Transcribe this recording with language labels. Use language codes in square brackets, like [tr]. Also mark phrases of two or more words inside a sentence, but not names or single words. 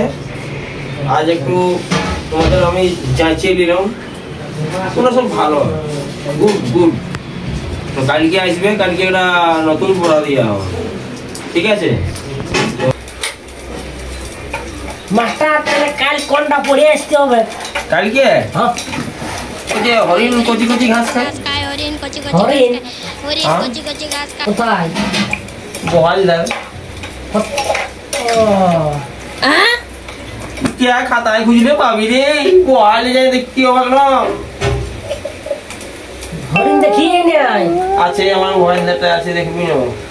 [bn] আজ একটু তোমাদের আমি যাচিয়ে দিলাম, তোমরা সব ভালো, [en] good good. [bn] তো কালকে আসবে, কালকে একটা নতুন পড়া দেওয়া হবে, ঠিক আছে? মাস্টার তাহলে কাল কোনটা পড়ে আসতে হবে? কালকে হ্যাঁ, ওই যে হরিণ কচি কচি ঘাস খায়, [hi] घास खाए हरिन कच्ची कच्ची हरिन? घास खाए हरिन हाँ? कच्ची कच्ची घास खाए [bn] কোথায়? বহাল দেয়। ও, क्या খাতায় খুঁজলে পাবি রে, বহাল যায় দেখতে হবে না। হরিণ দেখিয়ে নাই। আছে আমার মোবাইলটা আছে, দেখবি না?